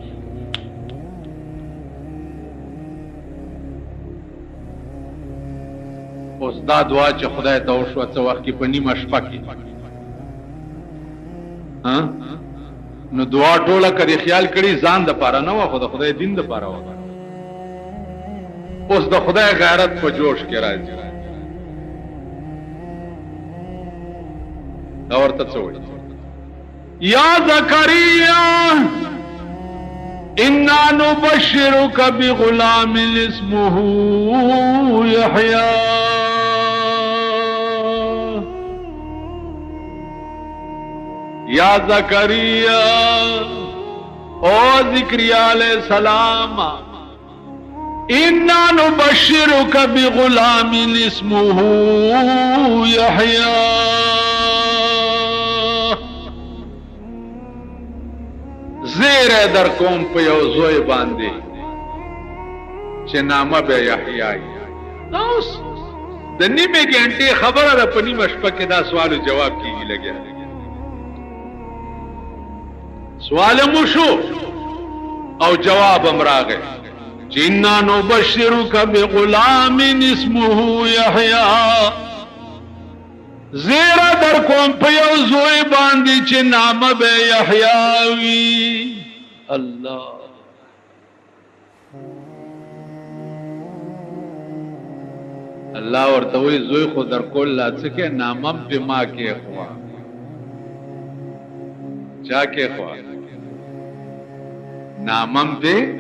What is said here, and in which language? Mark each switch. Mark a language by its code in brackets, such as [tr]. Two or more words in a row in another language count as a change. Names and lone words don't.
[ps] اوس دا دعا چې خدای ته وشو څه وخت کې په نیمه شپه کې ها نو دعا ټوله کړي خیال کړي ځان د پاره نه و خو د خدای دین د پاره و اوس د خدای غیرت په جوش کې راځي دا ورته څه وایي [ar] یا زکریا انا نبشرك بغلام اسمه يحيى یا زکریا او زکریا علیہ السلام انا نبشرك بغلام اسمه يحيى [ps] زیر در کوم په یو زوی باندې چې نامه به یحیی اوس د نیمه ګنټه خبره ده په نیمه شپه کې دا سوال جواب کیږي لګیا سوال مو شو او جواب امراغه جنا [ar] نبشرك بغلام اسمه يحيى [ps] زیرا در کوم په یو زوی باندې چې نامه به یحیی وي الله الله ورته وی زوی خو در کول لا څه کې نامه به ما کې خوا چا کې خوا نامه به